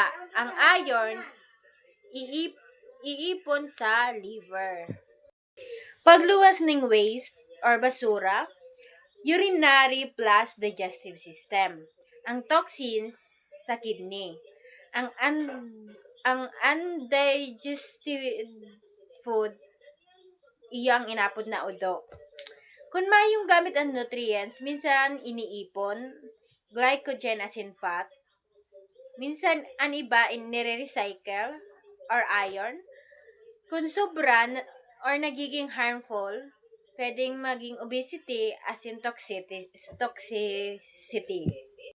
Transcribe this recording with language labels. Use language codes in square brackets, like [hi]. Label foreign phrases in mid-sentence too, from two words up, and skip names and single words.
[bik] Ang iron, iipon sa liver. Pagluwas ng waste or basura, [en] urinary plus digestive system. [bik] Ang toxins sa kidney. Ang undigested food, iyang inapod na udo. Kung mayong gamit ang nutrients, minsan iniipon, glycogen asin fat, minsan ang iba nire-recycle or iron. Kung sobra or nagiging harmful, pwedeng maging obesity asin toxicity.